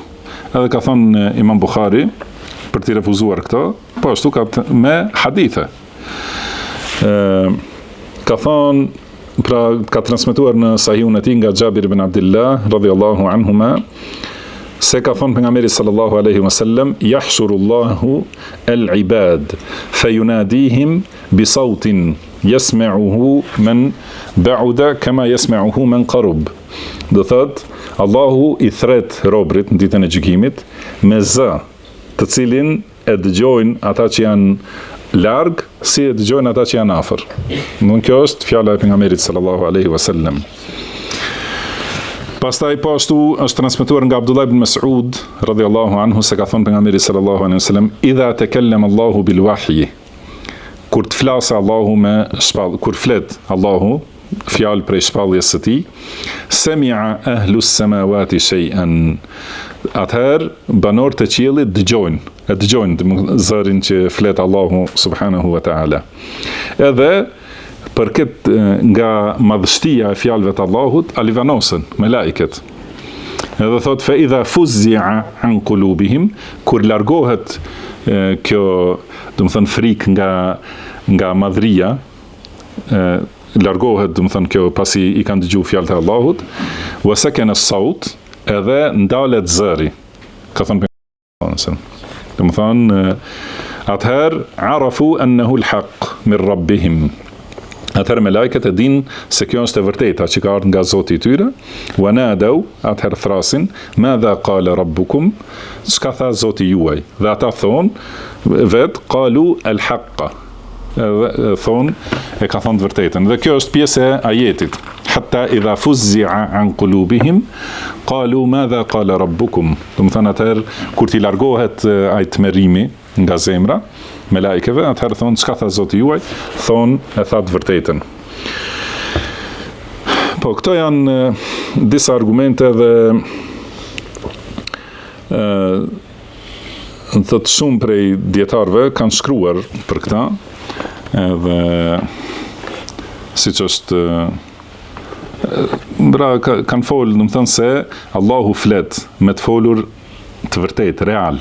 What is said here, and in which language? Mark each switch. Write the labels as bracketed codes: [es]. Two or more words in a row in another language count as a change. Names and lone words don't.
[sq] Edhe ka thonë Imam Buhari për t'i refuzuar këto, po ashtu ka me hadithe. Ka thonë, pra ka transmetuar në Sahihun e tij nga Xhabir ibn Abdullah [ar] رضي الله عنهما, [sq] se ka thonë pejgamberi [ar] صلى الله عليه وسلم, يحشر الله العباد فيناديهم بصوت يسمعه من بعد كما يسمعه من قرب. [sq] Do thot, Allahu i thret robrit në ditën e gjykimit me zë, të cilin e dëgjojnë ata që janë larg, si e dëgjojnë ata që janë afër. Domthon kjo është fjala e pejgamberit [ar] صلى الله عليه وسلم. [sq] Pastaj po ashtu është transmetuar nga Abdullah ibn Mas'ud [ar] رضي الله عنه [sq] se ka thënë pejgamberi [ar] صلى الله عليه وسلم, إذا تكلم الله بالوحي, [sq] kur të flasë Allahu me shpallë, kur flet Allahu fjalë prej shpalljes së tij, [ar] سمع أهل السماوات شيئا, [sq] atëherë banorët e qiellit dëgjojnë zërin që flet Allahu [ar] سبحانه وتعالى. [sq] Edhe për këtë nga madhështia e fjalëve të Allahut, alivanosen me laiket. Edhe thot, [ar] فإذا فزع عن قلوبهم, [sq] kur largohet kjo, do të thënë frikë nga madhria, largohet, do të thënë kjo pasi i kanë dëgjuar fjalët e Allahut, [ar] وسكن الصوت, [sq] edhe ndalet zëri. Ka thënë pejgamberi, do të thënë atëherë [ar] عرفوا أنه الحق من ربهم. [sq] Atëherë me lajket e din se kjo është e vërteta që ka ardhur nga Zoti i tyre, [ar] ونادوا, [sq] atëherë thrasin, [ar] ماذا قال ربكم, [sq] çka tha Zoti juaj, dhe ata thonë vet [ar] قالوا الحق, [sq] thonë e ka thonë të vërtetën. Dhe kjo është pjesë e ajetit, [ar] حتى إذا فزع عن قلوبهم قالوا ماذا قال ربكم. [sq] Do të thonë atëherë kur ti largohet ai tmerrimi nga zemra me lajkeve, atëherë thonë çka tha Zoti juaj, thonë e tha të vërtetën. Po këto janë disa argumente dhe thot shumë prej dietarëve kanë shkruar për këta, edhe siç është kanë folë, do të thënë se Allahu flet me të folur të vërtet, real.